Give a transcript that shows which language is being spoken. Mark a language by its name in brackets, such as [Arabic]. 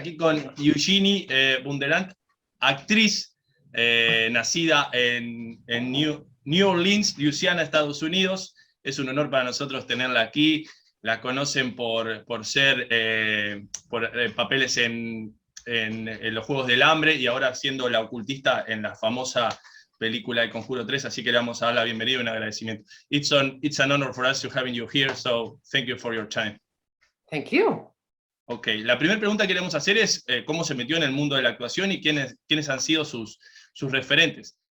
[Spanish] aquí con Eugenie Bundelant, actriz nacida en New Orleans, Luisiana, Estados Unidos. Es un honor para nosotros tenerla aquí. La conocen por ser papeles en los Juegos del Hambre y ahora siendo la ocultista en la famosa película de Conjuro 3, así que le vamos a dar la bienvenida y un agradecimiento. [English] It's an honor for us to having you here, so thank you for your time. Thank you. [Spanish] Ok, la primera pregunta que queremos hacer es cómo se metió en el mundo de la actuación y quiénes han sido sus referentes.